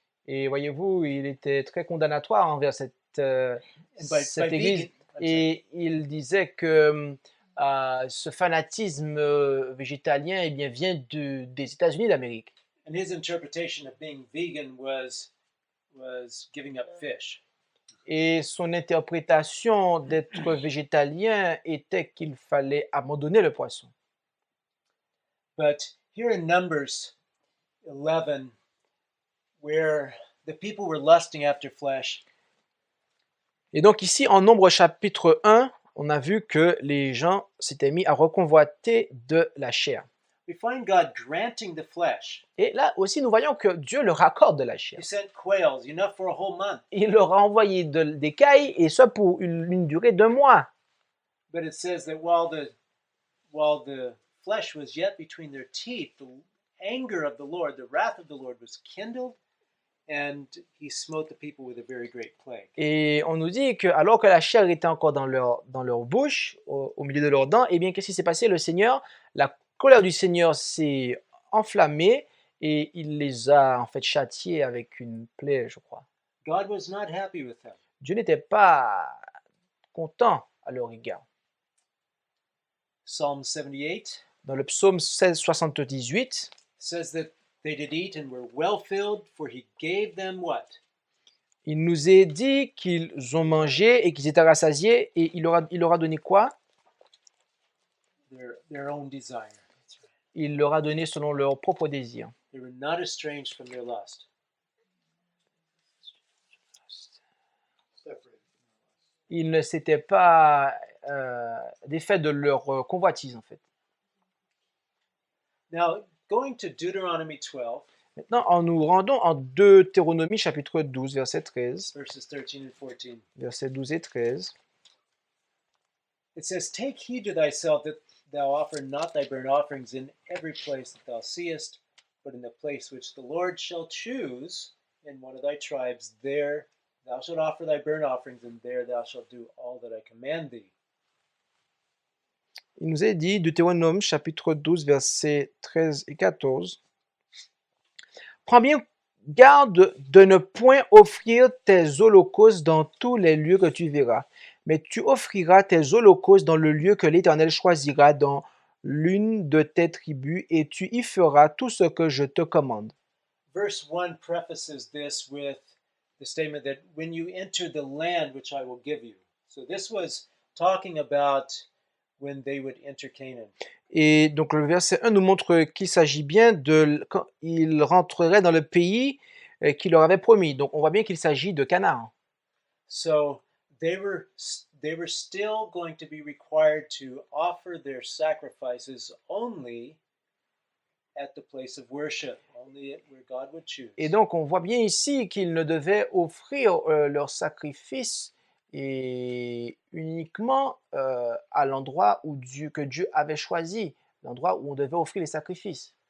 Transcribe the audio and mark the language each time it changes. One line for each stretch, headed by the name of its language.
French: Et voyez-vous, il était très condamnatoire envers cette
English: By
French: église.
English: vegan,
French: Et il disait que ce fanatisme végétalien eh bien, vient des États-Unis d'Amérique.
English: and his interpretation of being vegan was giving up fish.
French: Et son interprétation d'être végétalien était qu'il fallait abandonner le poisson.
English: But here in Numbers 11, where the people were lusting after flesh,
French: Et donc ici, en Nombre chapitre 1, on a vu que les gens s'étaient mis à reconvoiter de la chair.
English: we find God granting the flesh.
French: Et là aussi, nous voyons que Dieu leur accorde de la chair.
English: He sent quails, enough for a whole month.
French: Il leur a envoyé des cailles, et ça pour une durée d'1 mois.
English: But it says that while the flesh was yet between their teeth, the anger of the Lord, the wrath of the Lord was kindled, and he smote the people with a very great plague.
French: Et on nous dit que alors que la chair était encore dans leur bouche, au milieu de leurs dents, eh bien, qu'est-ce qui s'est passé? La colère du Seigneur s'est enflammée et il les a en fait châtiés avec une plaie, je crois.
English: God was not happy with them.
French: Dieu n'était pas content à leur égard.
English: Psalm 78
French: Dans le psaume 1678,
English: says that they did eat and were well filled, for he gave them what?
French: il nous est dit qu'ils ont mangé et qu'ils étaient rassasiés et il leur a donné quoi?
English: Their own desire. That's right.
French: Il leur a donné selon leur propre désir.
English: They were not estranged from their lust. Separated.
French: Ils ne s'étaient pas défaits de leur convoitise en fait.
English: Now, going to Deuteronomy 12,
French: Maintenant, en nous rendant en Deutéronomie chapitre 12, verset 13,
English: verses 13 and 14,
French: versets 12 et 13,
English: it says, Take heed to thyself that thou offer not thy burnt offerings in every place that thou seest, but in the place which the Lord shall choose in one of thy tribes, there thou shalt offer thy burnt offerings, and there thou shalt do all that I command thee.
French: il nous est dit, Deutéronome chapitre 12, versets 13 et 14, prends bien garde de ne point offrir tes holocaustes dans tous les lieux que tu verras, mais tu offriras tes holocaustes dans le lieu que l'Éternel choisira dans l'une de tes tribus, et tu y feras tout ce que je te commande.
English: Verse 1 prefaces this with the statement that when you enter the land which I will give you. So this was talking about when they would enter Canaan.
French: Et donc le verset 1 nous montre qu'il s'agit bien de quand ils rentreraient dans le pays qu'il leur avait promis. Donc on voit bien qu'il s'agit de Canaan.
English: So they were still going to be required to offer their sacrifices only at the place of worship, only where God would choose.
French: Et donc on voit bien ici qu'ils ne devaient offrir leurs sacrifices et uniquement à l'endroit que Dieu avait choisi, l'endroit où on devait offrir les sacrifices.